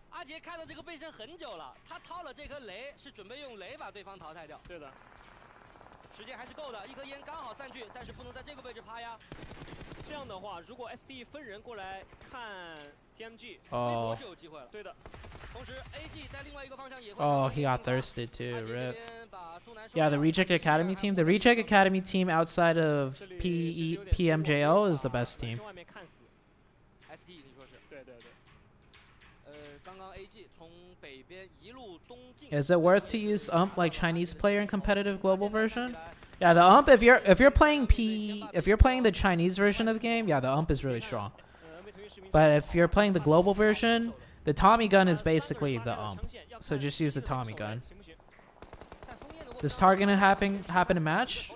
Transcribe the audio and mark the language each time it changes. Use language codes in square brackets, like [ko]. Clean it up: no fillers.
[zh] 阿杰看到这个背身很久了，他掏了这颗雷，是准备用雷把对方淘汰掉。对的。时间还是够的，一颗烟刚好散去，但是不能在这个位置趴呀。这样的话，如果 ST 分人过来看 TMG，微博就有机会了。对的。同时 AG 在另外一个方向也会。 [en] Oh, he got thirsted too. Rip. Yeah, the Reject Academy team. The Reject Academy team outside of PMJL is the best team. [zh] ST 你说是？对。刚刚 AG 从北边一路东进。 [en] Is it worth to use ump like Chinese player in competitive global version? Yeah, the ump if you're playing the Chinese version of the game, yeah, the ump is really strong. But if you're playing the global version, the Tommy gun is basically the ump. So just use the Tommy gun. Does targeting happen in match?